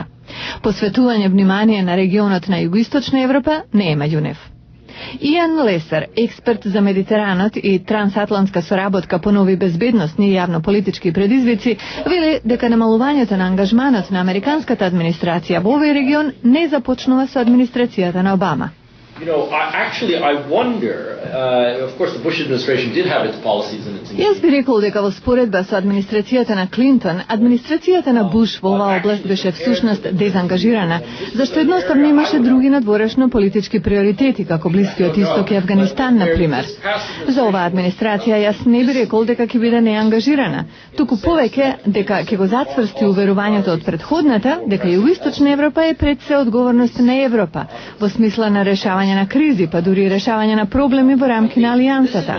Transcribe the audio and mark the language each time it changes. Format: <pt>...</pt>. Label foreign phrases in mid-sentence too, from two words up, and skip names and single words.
<mk>Посветување внимание на регионот на Југоисточна Европа не е меѓу нив. Иан Лесер, експерт за Медитеранот и трансатлантска соработка по нови безбедносни и јавно-политички предизвици, вели дека намалувањето на ангажманот на американската администрација во овој регион не започнува со администрацијата на Обама.</mk> <en>I wonder, of course the Bush administration did have its policies and its...</en> <mk>Јас би рекол дека во споредба со администрацијата на Клинтон, администрацијата на Буш во оваа област беше всушност дезангажирана, зашто едноставно имаше други надворешно политички приоритети, како Блискиот Исток и Авганистан, например. За оваа администрација јас не би рекол дека ќе биде неангажирана, туку повеќе дека ќе го зацврсти уверувањето од претходната, дека Југоисточна Европа е пред се одговорност на Европа, во смисла на решавање на кризи, па дури и решавање на проблеми во рамки на алијансата.</mk>